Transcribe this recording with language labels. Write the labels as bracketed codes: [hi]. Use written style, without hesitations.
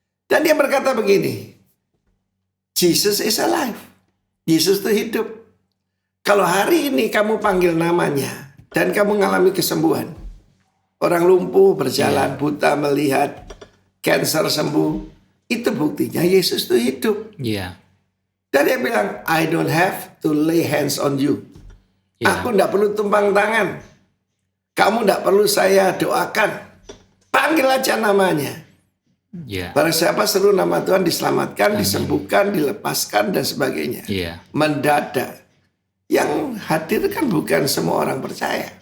[id] Dan dia berkata begini, [en] Jesus is alive. [id] Yesus itu hidup. Kalau hari ini kamu panggil namanya dan kamu mengalami kesembuhan, orang lumpuh berjalan, buta melihat, cancer sembuh, itu buktinya Yesus itu hidup. Iya. Dan dia bilang, [en] I don't have to lay hands on you. [id] Iya. Aku tidak perlu tumpang tangan. Kamu tidak perlu saya doakan. Panggil aja namanya. Ya. Barang siapa seru nama Tuhan diselamatkan, disembuhkan, dilepaskan dan sebagainya. Iya. Mendadak. Yang hadir kan bukan semua orang percaya.